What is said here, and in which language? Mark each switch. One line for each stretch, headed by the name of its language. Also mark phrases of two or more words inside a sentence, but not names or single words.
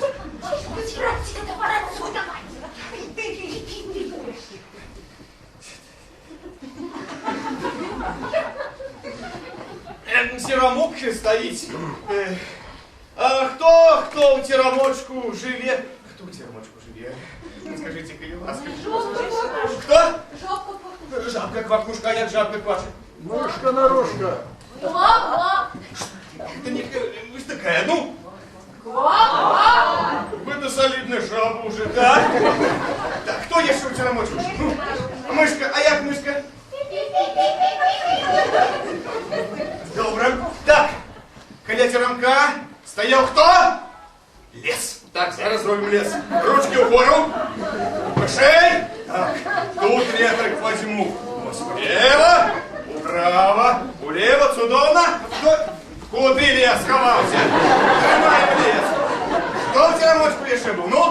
Russian: Теремок стоит. А кто у теремочку живе? Кто у теремочку живе? Скажите-ка, ласка. Кто?
Ukrainian: Жабка квакушка, а як жабка кваче?
Russian: Мышка-нарушка. Да не, вы ж такая, ну? Вы-то солидная жаба уже, да? Так, кто еще у теремочку? Ну, мышка,
Ukrainian: а як мышка? Добре.
Russian: Так, каля теремка стоял кто? Лес.
Ukrainian: Так, зараз робим лес. Ручки вгору.
Russian: Пошей. Так, тут ветрик возьму.
Ukrainian: Ось влево, вправо, влево, чудовно. Куди лес сховався? Тримаємо лес. Хто в теремочку ще був? Ну?